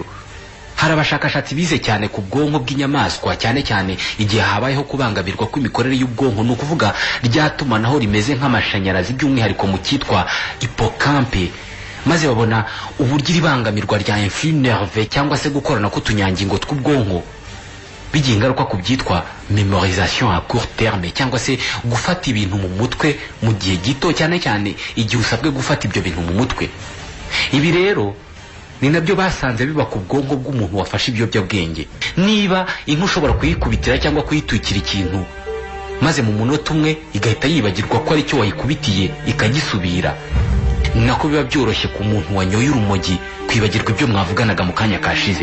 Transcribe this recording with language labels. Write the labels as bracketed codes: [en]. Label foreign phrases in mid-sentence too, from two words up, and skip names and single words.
[rw] Hari abashakashatsi bize cyane ku bwonko bw'inyamaswa, cyane cyane igihe habayeho kubangamirwa kw'imikorere y'ubwonko, ni ukuvuga ryatumanaho rimeze nk'amashanyarazi by'umwihariko mu cyitwa hippocampe, maze babona uburyo iribangamirwa rya [fr] influx nerveux [rw] cyangwa se gukorana k'utunyangingo tw'ubwonko bigira ingaruka ku byitwa [fr] memorisation à court terme [rw] cyangwa se gufata ibintu mu mutwe mu gihe gito, cyane cyane igihe usabwe gufata ibyo bintu mu mutwe. Ibi rero ni nabyo basanze biba ku bwonko bw'umuntu wafashe ibiyobyabwenge. Niba inka ushobora kuyikubitira cyangwa kuyitwikira ikintu maze mu munota umwe igahita yibagirwa ko ari cyo wayikubitiye ikagisubira, ni nako biba byoroshye ku muntu wanyoye urumogi kwibagirwa ibyo mwavuganaga mu kanya kashize.